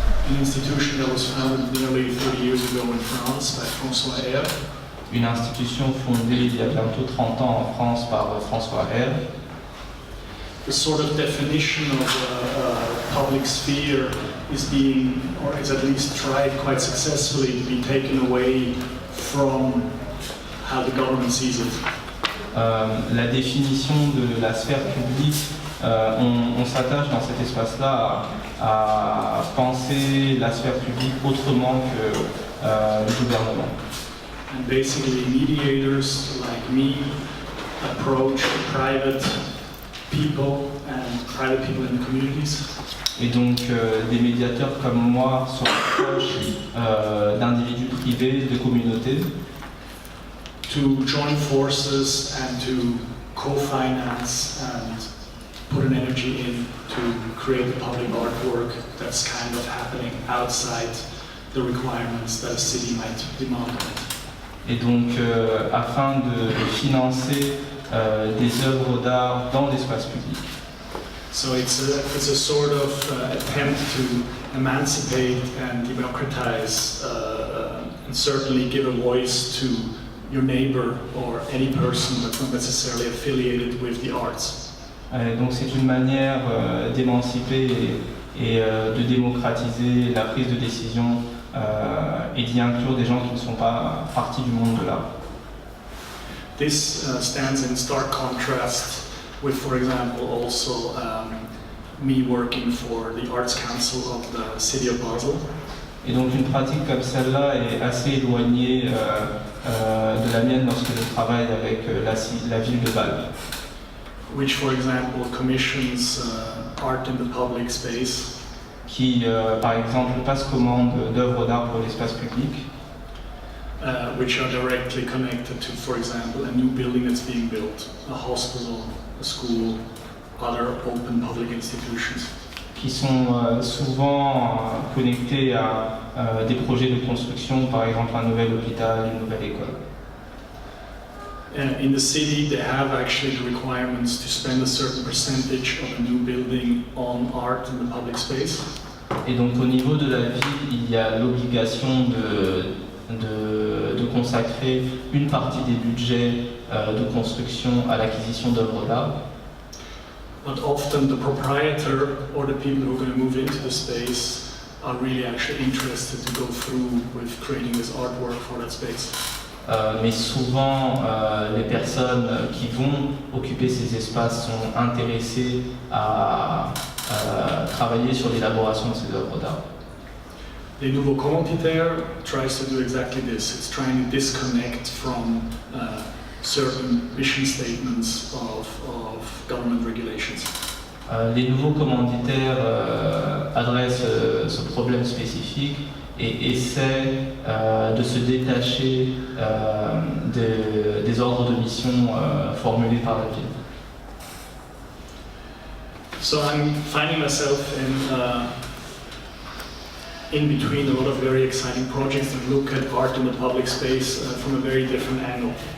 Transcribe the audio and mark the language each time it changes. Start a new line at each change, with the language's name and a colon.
English: An institution that was founded nearly 30 years ago in France by François R.
French: Une institution fondée il y a bientôt 30 ans en France par François R.
English: The sort of definition of a public sphere is being, or is at least tried quite successfully to be taken away from how the government sees it.
French: La définition de la sphère publique, on s'attache dans cet espace-là à penser la sphère publique autrement que le gouvernement.
English: And basically mediators like me approach private people and private people in the communities.
French: Et donc des médiateurs comme moi sont proches d'individus privés, de communautés.
English: To join forces and to co-finance and put an energy in to create a public artwork that's kind of happening outside the requirements that a city might demand.
French: Et donc afin de financer des œuvres d'art dans l'espace public.
English: So it's a sort of attempt to emancipate and democratize and certainly give a voice to your neighbor or any person that's not necessarily affiliated with the arts.
French: Donc c'est une manière d'émanciper et de démocratiser la prise de décision et d'y inclure des gens qui ne sont pas partie du monde de l'art.
English: This stands in stark contrast with, for example, also me working for the Arts Council of the city of Bâle.
French: Et donc une pratique comme celle-là est assez éloignée de la mienne lorsque je travaille avec la ville de Bâle.
English: Which, for example, commissions art in the public space.
French: Qui, par exemple, passe commande d'œuvres d'art pour l'espace public.
English: Which are directly connected to, for example, a new building that's being built, a hospital, a school, other open public institutions.
French: Qui sont souvent connectés à des projets de construction, par exemple un nouvel hôpital, une nouvelle école.
English: In the city, they have actually the requirements to spend a certain percentage of a new building on art in the public space.
French: Et donc au niveau de la ville, il y a l'obligation de consacrer une partie des budgets de construction à l'acquisition d'œuvres d'art.
English: But often the proprietor or the people who are going to move into the space are really actually interested to go through with creating this artwork for that space.
French: Mais souvent, les personnes qui vont occuper ces espaces sont intéressées à travailler sur l'élaboration de ces œuvres d'art.
English: The nouveau commanditaire tries to do exactly this. It's trying to disconnect from certain mission statements of government regulations.
French: Les nouveaux commanditaires adressent ce problème spécifique et essaient de se détacher des ordres de mission formulés par la ville.
English: So I'm finding myself in between a lot of very exciting projects and look at art in the public space from a very different angle.